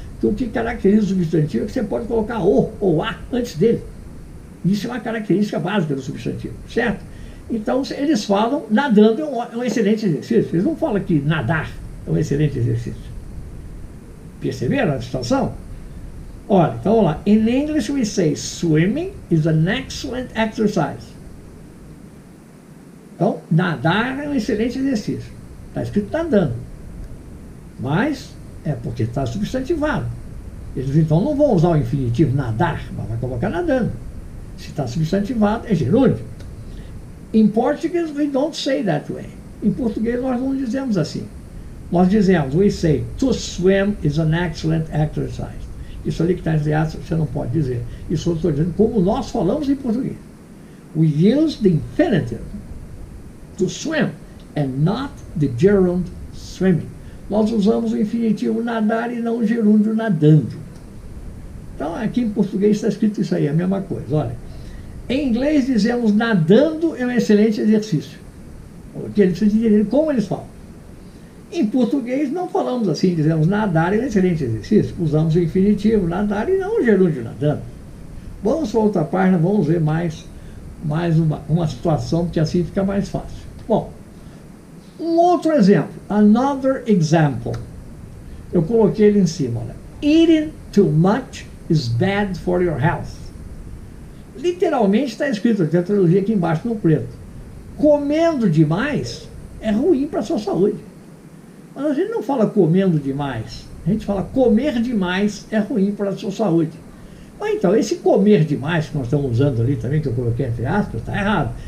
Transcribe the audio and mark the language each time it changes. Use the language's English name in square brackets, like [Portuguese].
[Portuguese] Então, o que caracteriza o substantivo é que você pode colocar o ou a antes dele. Isso é uma característica básica do substantivo, certo? Então, eles falam nadando é um excelente exercício. Eles não falam que nadar é um excelente exercício. Perceberam a situação? Olha, então vamos lá. [English] In English we say swimming is an excellent exercise. [Portuguese] Então, nadar é um excelente exercício. Está escrito nadando. Mas é porque está substantivado. Eles então não vão usar o infinitivo nadar, mas vai colocar nadando. Se está substantivado, é gerúndio. Em português, [English] we don't say that way. [Portuguese] Em português, nós não dizemos assim. Nós dizemos, [English] we say, to swim is an excellent exercise. [Portuguese] Isso ali que está entre aspas, você não pode dizer. Isso eu estou dizendo como nós falamos em português. [English] We use the infinitive to swim and not the gerund swimming. [Portuguese] Nós usamos o infinitivo nadar e não o gerúndio nadando. Então, aqui em português está escrito isso aí, a mesma coisa. Olha, em inglês dizemos nadando é um excelente exercício. Porque eles precisam entender como eles falam. Em português não falamos assim, dizemos nadar é um excelente exercício. Usamos o infinitivo nadar e não o gerúndio nadando. Vamos para outra página, vamos ver mais uma situação, porque assim fica mais fácil. Bom, um outro exemplo, [English] another example. [Portuguese] Eu coloquei ele em cima, olha. [English] Eating too much is bad for your health. [Portuguese] Literalmente está escrito, tem a trilogia aqui embaixo no preto. Comendo demais é ruim para a sua saúde. Mas a gente não fala comendo demais, a gente fala comer demais é ruim para a sua saúde. Mas então, esse comer demais que nós estamos usando ali também, que eu coloquei entre aspas, está errado.